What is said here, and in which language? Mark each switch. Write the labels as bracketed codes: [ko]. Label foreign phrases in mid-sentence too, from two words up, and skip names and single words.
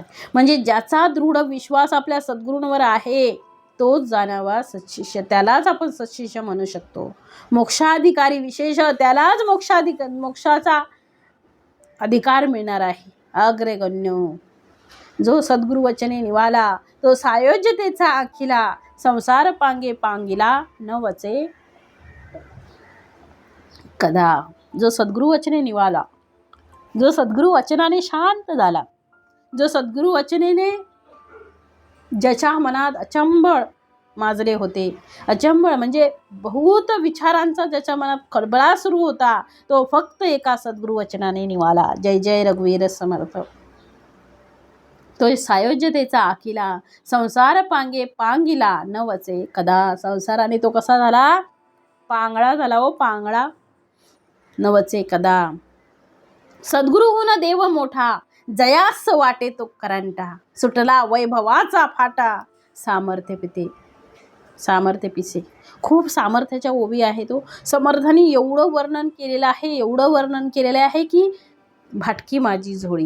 [mr] म्हणजे ज्याचा दृढ विश्वास आपल्या सद्गुरूंवर आहे तोच जाणावा सत्शिष्य, त्यालाच आपण सत्शिष्य म्हणू शकतो. मोक्षाधिकारी विशेष, त्यालाच मोक्षाचा अधिकार मिळणार आहे. अग्रगण्य जो सद्गुरु वचने निवाला, तो सायोज्यतेचा अखिला, संसार पांगिला न वचे कदा. जो सद्गुरु वचने निवाला, जो सद्गुरु वचनाने शांत झाला, जो सद्गुरु वचनेने ज्याच्या मनात अचंबळ माजले होते, अचंबळ म्हणजे बहुत विचारांचा ज्याच्या मनात खळबळा सुरू होता, तो फक्त एका सद्गुरु वचनाने निवाला. जय जय रघुवीर समर्थ. तो सायोज्यतेचा आखिला, संसार पांगिला न वचे कदा. संसाराने तो कसा झाला, पांगळा झाला हो, पांगळा. न वचे कदा. सद्गुरुहून देव मोठा, जयास वाटे तो करंटा, सुटला वैभवाचा फाटा, सामर्थ्य पिसे. खूप सामर्थ्याच्या ओवी आहे तो. समर्थांनी एवढं वर्णन केलेलं आहे की भाटकी माझी झोळी.